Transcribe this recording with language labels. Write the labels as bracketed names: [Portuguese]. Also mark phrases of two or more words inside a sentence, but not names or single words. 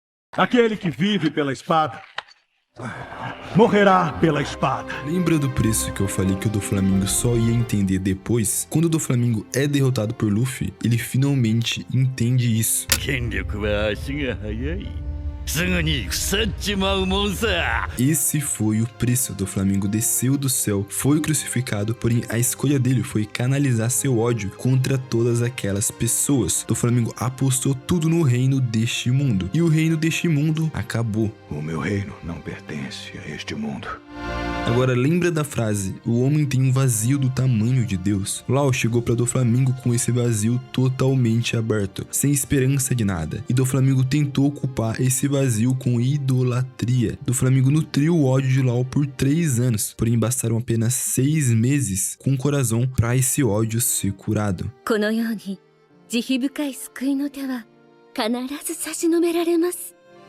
[Portuguese] Aquele que vive pela espada morrerá pela espada. Lembra do preço que eu falei que o Doflamingo só ia entender depois? Quando o Doflamingo é derrotado por Luffy, ele finalmente entende isso. [Japanese] 権力は足が速い。すぐに腐っちまうもんさ。 [Portuguese] Esse foi o preço. Doflamingo desceu do céu, foi crucificado, porém a escolha dele foi canalizar seu ódio contra todas aquelas pessoas. Doflamingo apostou tudo no reino deste mundo, e o reino deste mundo acabou. O meu reino não pertence a este mundo. Agora lembra da frase, o homem tem um vazio do tamanho de Deus. Law chegou para Doflamingo com esse vazio totalmente aberto, sem esperança de nada, e Doflamingo tentou ocupar esse vazio com idolatria. Doflamingo nutriu o ódio de Law por 3 anos, porém bastaram apenas 6 meses com o coração para esse ódio ser curado. [Japanese] このように慈悲深い救いの手は必ず差し伸べられます。